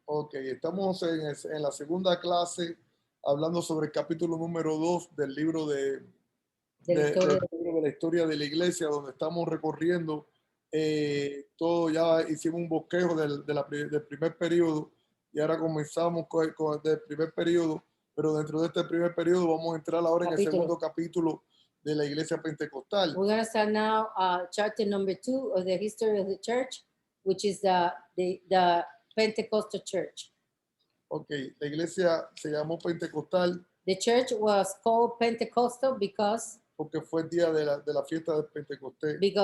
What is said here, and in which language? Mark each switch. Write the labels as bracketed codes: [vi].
[es] Ok, estamos en la segunda clase hablando sobre el capítulo número 2 del libro del libro de la historia de la iglesia, donde estamos recorriendo todo. Ya hicimos un bosquejo del primer periodo y ahora comenzamos con el primer periodo, pero dentro de este primer periodo vamos a entrar ahora en el segundo capítulo de la iglesia pentecostal. [en] We're going to start now chapter number 2 of the history of the church, which is the Pentecostal church. [es] Ok, la iglesia se llamó pentecostal [en] The church was called Pentecostal because [es] porque fue el día de la fiesta de Pentecostés.